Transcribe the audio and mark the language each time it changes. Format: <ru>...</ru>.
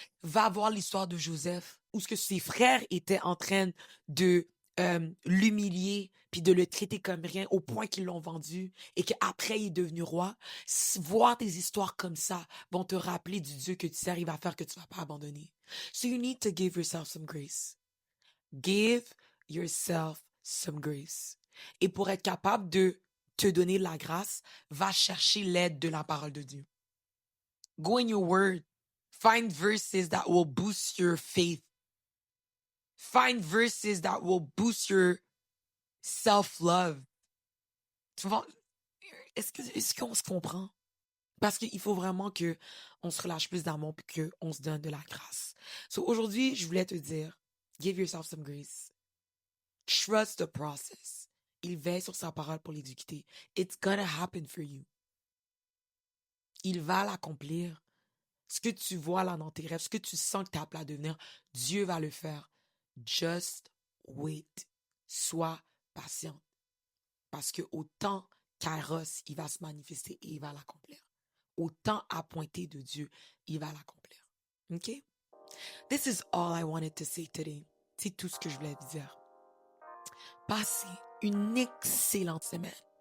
<fr>Va voir l'histoire de Joseph, où ce que ses frères étaient en train de l'humilier, puis de le traiter comme rien, au point qu'ils l'ont vendu, et qu'après il est devenu roi. Voir des histoires comme ça vont te rappeler du Dieu que tu sers, il va faire que tu vas pas abandonner.</fr> <en>So you need to give yourself some grace. Give yourself some grace.</en> <fr>Et pour être capable de te donner la grâce, va chercher l'aide de la parole de Dieu.</fr> <en>Go in your word. Find verses that will boost your faith. Find verses that will boost your self-love.</en> <fr>Tu vois, est-ce qu'on se comprend? Parce qu'il faut vraiment que on se relâche plus d'amour et qu'on se donne de la grâce. So aujourd'hui, je voulais te dire,</fr> <en>give yourself some grace. Trust the process.</en> <fr>Il veille sur sa parole pour l'exécuter.</fr> <en>It's gonna happen for you.</en> <fr>Il va l'accomplir. Ce que tu vois là dans tes rêves, ce que tu sens que tu es appelé à devenir, Dieu va le faire.</fr> <en>Just wait.</en> <fr>Sois patient. Parce que au temps Kairos, il va se manifester et il va l'accomplir. Au temps appointé de Dieu, il va l'accomplir. OK?</fr> <en>This is all I wanted to say today.</en> <fr>C'est tout ce que je voulais dire. Passez une excellente semaine.</fr>